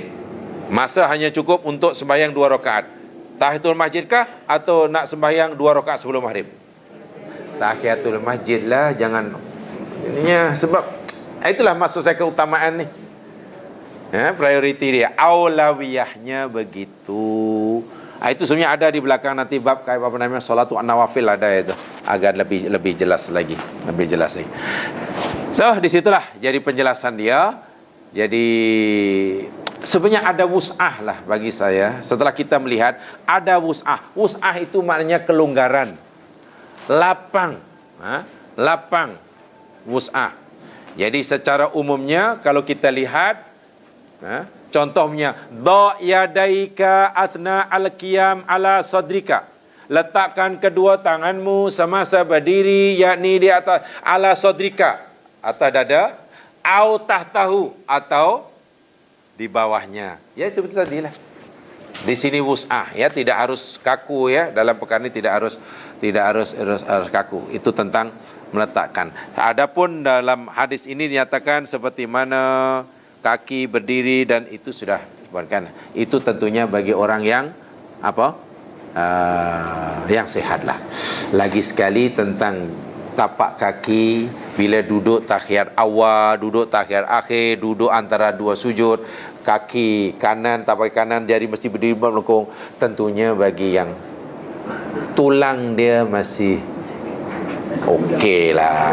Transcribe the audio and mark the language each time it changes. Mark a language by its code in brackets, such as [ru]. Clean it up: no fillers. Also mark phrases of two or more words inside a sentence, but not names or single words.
[ms] Masa hanya cukup untuk sembahyang 2 rakaat. Tahiyatul masjid kah atau nak sembahyang 2 rakaat sebelum maghrib? Tahiyatul masjid lah, jangan ininya, sebab itulah maksud saya keutamaan ni. Prioriti dia, aulawiyahnya begitu. Itu sebenarnya ada di belakang nanti bab kayak apa namanya [ar] صلاة النوافل, [ms] ada itu agar lebih jelas lagi, So disitulah jadi penjelasan dia. Jadi sebenarnya ada wus'ah lah bagi saya. Setelah kita melihat ada wus'ah itu maknanya kelonggaran, lapang, lapang wus'ah. Jadi secara umumnya kalau kita lihat, contohnya [ar] ضع يديك أثناء القيام على صدرك, [ms] letakkan kedua tanganmu semasa berdiri, yakni di atas [ar] على صدرك, [ms] atas dada, [ar] أو تحته, [ms] atau di bawahnya. Ya itu betul tadilah. Di sini wus'ah, ya tidak harus kaku, ya dalam perkara ini tidak harus kaku. Itu tentang meletakkan. Adapun dalam hadis ini dinyatakan seperti mana kaki berdiri, dan itu sudah bukan, itu tentunya bagi orang yang yang sehat lah. Lagi sekali tentang tapak kaki bila duduk tahiyat awal, duduk tahiyat akhir, duduk antara 2 sujud, kaki kanan, tapak kanan jari mesti berdiri melengkung. Tentunya bagi yang tulang dia masih okey lah.